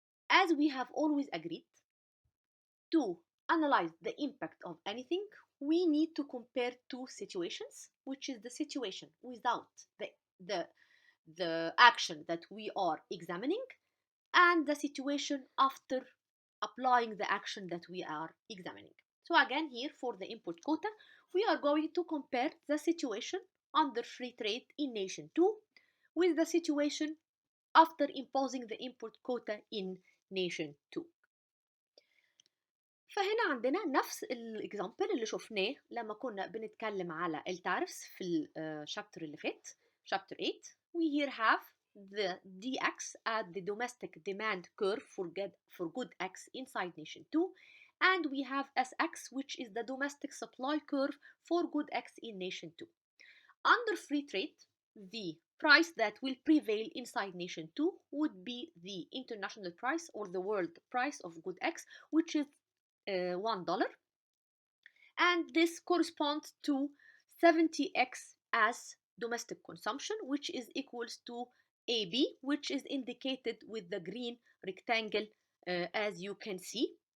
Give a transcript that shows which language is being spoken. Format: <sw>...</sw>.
<en>As we have always agreed, to analyze the impact of anything, we need to compare two situations, which is the situation without the, the action that we are examining and the situation after applying the action that we are examining. So again, here for the import quota, we are going to compare the situation under free trade in nation 2 with the situation after imposing the import quota in nation 2.</en> <ar>فهنا عندنا نفس الاكزامبل اللي شفناه لما كنا بنتكلم على التارفس في الشابتر اللي فات chapter 8.</ar> <en>We here have the dx at the domestic demand curve for good x inside nation 2, and we have sx, which is the domestic supply curve for good x in nation 2. Under free trade, the price that will prevail inside nation 2 would be the international price or the world price of good x, which is $1, and this corresponds to 70x as domestic consumption, which is equals to AB, which is indicated with the green rectangle as you can see.</en>